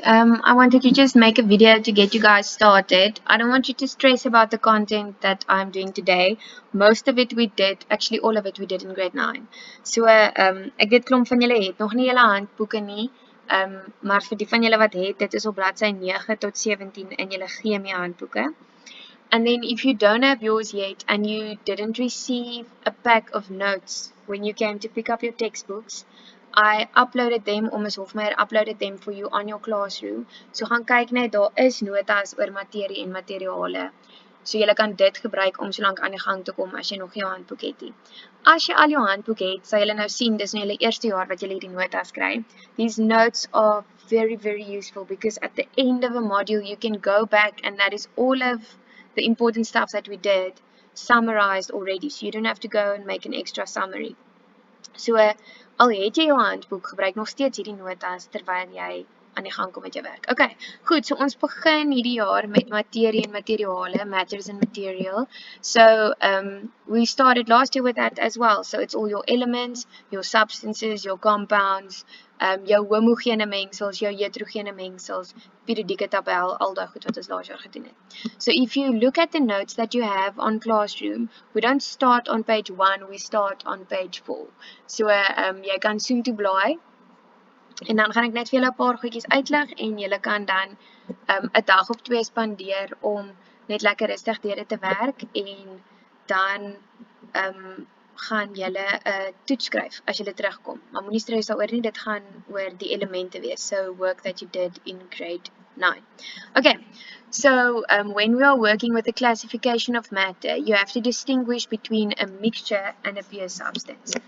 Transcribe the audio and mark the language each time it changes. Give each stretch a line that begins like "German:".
English: I wanted to just make a video to get you guys started. I don't want you to stress about the content that I'm doing today. Most of it we did, actually all of it we did in grade 9.
Afrikaans: So, ek weet klomp van julle het nog nie julle handboeke nie. Maar vir die van julle wat het, dit is op bladsy 9 tot 17 in julle chemie handboeke.
English: And then if you don't have yours yet and you didn't receive a pack of notes when you came to pick up your textbooks, I uploaded them, or Ms. Hofmeyer uploaded them for you on your classroom.
Afrikaans: So gaan kyk net, daar is notas oor materie en materiale. So jy kan dit gebruik om so lank aan die gang te kom as jy nog jou handboek het nie. As jy al jou handboek het, sal jy nou sien dis nou julle eerste jaar wat jy hierdie notas kry.
English: These notes are very useful because at the end of a module you can go back and that is all of the important stuff that we did summarized already. So you don't have to go and make an extra summary.
Afrikaans: So, al het jy jou handboek, gebruik nog steeds hierdie notas terwyl jy aan die gang kom met jou werk. Okay, goed, so ons begin hierdie jaar met materie en materiale,
English: matters and material. So, we started last year with that as well. So it's all your elements, your substances, your compounds,
Afrikaans: jou homogene mengsels, jou heterogene mengsels, periodieke tabel, al daai goed wat ons laas jaar gedoen het.
English: So if you look at the notes that you have on Classroom, we don't start on page 1, we start on page 4.
Afrikaans: So jy kan soontoe blaai en dan gaan ek net vir julle 'n paar goedjies uitleg en julle kan dan 'n dag of 2 spandeer om net lekker rustig deur dit te werk en dan gaan julle 'n toets skryf as julle terugkom. Maar moenie stres daaroor nie, dit gaan oor die elemente wees.
English: So work that you did in grade 9. Okay, so when we are working with the classification of matter, you have to distinguish between a mixture and a pure substance.